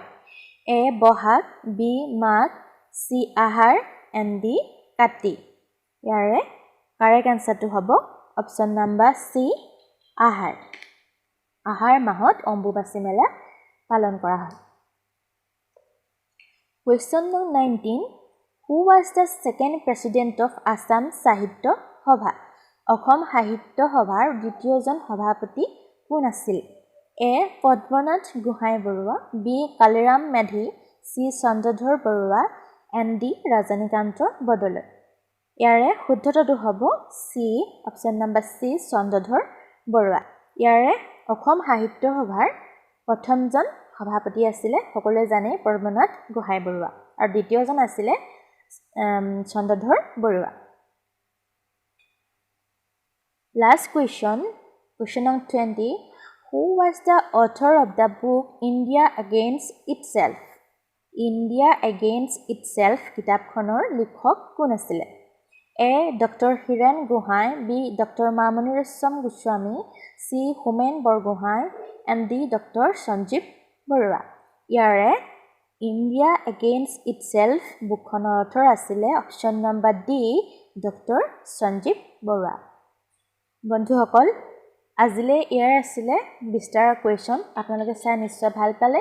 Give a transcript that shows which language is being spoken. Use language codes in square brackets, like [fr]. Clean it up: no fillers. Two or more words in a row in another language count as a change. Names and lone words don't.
[as] A. বহাগ. B. মাঘ. C. আহাৰ. and D. কাতি. ইয়াৰে কাৰেক্ট আনসাৰটো হ'ব [en] option number [as] C. আহাৰ। আহাৰ মাহত অম্বুবাচী মেলা পালন কৰা হয়। [en] Question number 19. Who was the second president of Assam Sahitya Sabha? [as] অসম সাহিত্য সভাৰ দ্বিতীয়জন সভাপতি কোন আছিল? A. পদ্মনাথ গোহাঁই বৰুৱা. B. কালিৰাম মেধি. C. চন্দ্ৰধৰ বৰুৱা. and D. ৰজনীকান্ত বৰদলৈ. ইয়াৰে শুদ্ধটো হ'ব C. [en] option number [as] C. চন্দ্ৰধৰ বৰুৱা। ইয়াৰে অসম সাহিত্য সভাৰ প্ৰথমজন সভাপতি আছিলে সকলোৱে জানে পদ্মনাথ গোহাঁই বৰুৱা আৰু দ্বিতীয়জন আছিলে চন্দ্ৰধৰ বৰুৱা। [en] Last question number 20. Who was the author of the book India Against Itself? [as] India Against Itself কিতাপখনৰ লিখক কোন আছিল? A. Dr. হিৰেণ গোহাঁই. B. Dr. মামণি ৰয়ছম গোস্বামী. C. হোমেন বৰগোহাঁই. [en] and D. Dr. [as] সঞ্জীৱ বৰুৱা. ইয়াৰে India Against Itself বুকখনৰ অথৰ আছিলে [en] option number [as] D. Dr. সঞ্জীৱ বৰুৱা। বন্ধুসকল আজিলৈ ইয়াৰ আছিলে 20টা কুৱেশ্যন। আপোনালোকে চাই নিশ্চয় ভাল পালে।